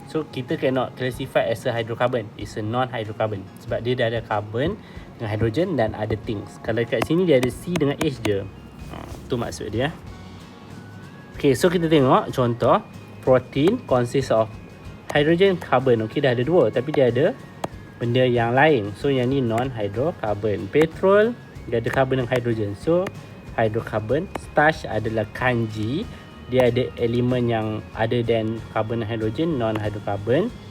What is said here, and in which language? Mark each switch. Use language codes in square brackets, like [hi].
[en] So [ms] kita [en] cannot classify as a hydrocarbon. It's a non-hydrocarbon. [ms] Sebab dia dah ada carbon dengan hydrogen dan other things. Kalau kat sini dia ada C dengan H je. Tu maksud dia. Okay, so kita tengok contoh. [en] Protein consists of hydrogen, carbon. [ms] Okay, dah ada dua, tapi dia ada benda yang lain. So yang ni non-hydrocarbon. Petrol, dia ada carbon dan hydrogen. So hydrocarbon. Starch adalah kanji. Dia ada elemen yang [en] other than carbon [ms] dan hydrogen, non-hydrocarbon.